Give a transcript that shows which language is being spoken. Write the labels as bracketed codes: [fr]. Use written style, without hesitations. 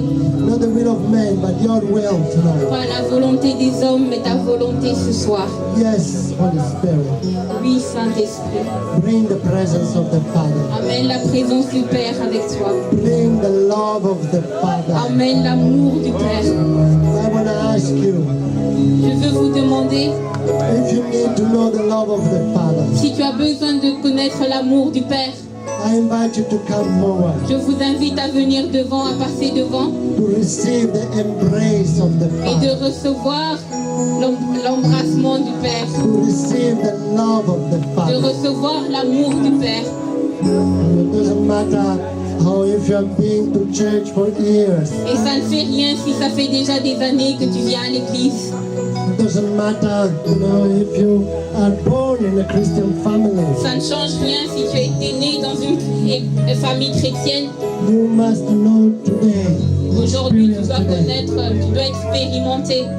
[en] not the will of man, but your will tonight. [fr] Pas la volonté des hommes, mais ta volonté ce soir. [en] Yes, Holy Spirit, [fr] Oui, Saint-Esprit. [en] bring the presence of the Father. [fr] Amène la présence du Père avec toi. [en] Bring the love of the Father. [fr] Amène l'amour du Père. [en] I want to ask you, [fr] Je veux vous demander, [en] if you need to know the love of the Father, [fr] si tu as besoin de connaître l'amour du Père, [en] I invite you to come forward [fr] je vous invite à venir devant, à passer devant [en] to receive the embrace of the [fr] et de [en] Father. [fr] recevoir l'embrassement du Père, [en] to receive the love of the [fr] de [en] Father. [fr] recevoir l'amour du Père. [en] It doesn't matter how if you have been to church for years. [fr] Et ça ne fait rien si ça fait déjà des années que tu viens à l'église. [en] It doesn't matter, if you are born in a Christian family. [fr] Ça ne change rien si tu as été né dans une famille chrétienne. [en] You must know today [fr] Aujourd'hui, tu dois connaître, tu dois expérimenter